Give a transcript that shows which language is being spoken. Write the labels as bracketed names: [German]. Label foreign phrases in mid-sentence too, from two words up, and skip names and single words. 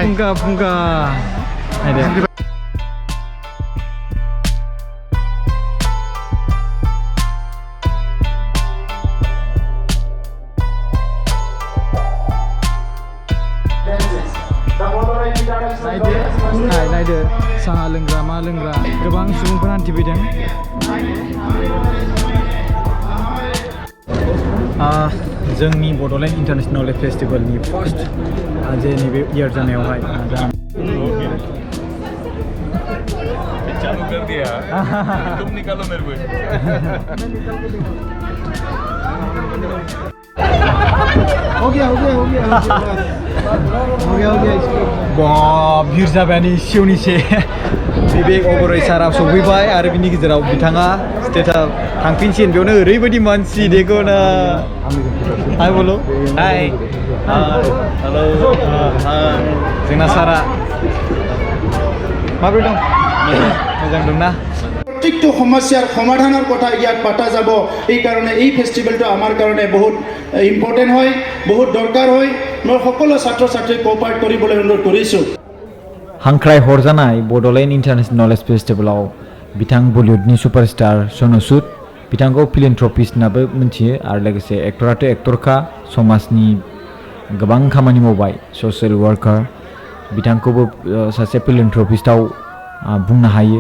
[Bodo] नायदो नायदो साहा लोंग्रा मा लोंग्रा गोबां सुबुंफोर हान्थिफैदों जोंनि बड'लेण्ड इन्टारनेशनेल नलेज फेस्टिभेलनि फार्स्ट जे नैबे इयार जानायावहाय [Hindi] चालू कर दिया तुम निकालो मेरे को हो गया [Bodo] भिर जाबायानो इसेयावनिसे बिबेक अबराय सारा सफैबाय आरो बिनि गेजेराव बिथाङा स्टेजआव थांफिनसिगोन बेयावनो ओरैबायदि मानसि देखो ना हाय बोलो हाय हेलो जोंना सारा माबोरै दं मोजां दंना [Assamese] प्रत्येकটো সমস্যাৰ সমাধানৰ কথা ইয়াত পাতা যাব এই কাৰণে এই ফেষ্টিভেলটো আমাৰ কাৰণে বহুত ইম্পৰ্টেণ্ট হয় বহুত দৰকাৰ হয় মই সকলো ছাত্ৰ ছাত্ৰীক কোঅপাৰেট কৰিবলৈ অনুৰোধ কৰিছোঁ [Bodo] हांख्राय हरजानाय बड'लेण्ड इन्टारनेशनेल नलेज फेस्टिभेलाव बिथां बलिउडनि सुपारस्टार सनु सुद बिथांखौ फिलेन्थ्रपिस्ट होननाबो मिथियो आरो लोगोसे एक्टराथ' एक्टरखा समाजनि गोबां खामानि मावबाय ससियेल वार्कार बिथांखौबो सासे फिलेन्थ्रपिस्टआव बुंनो हायो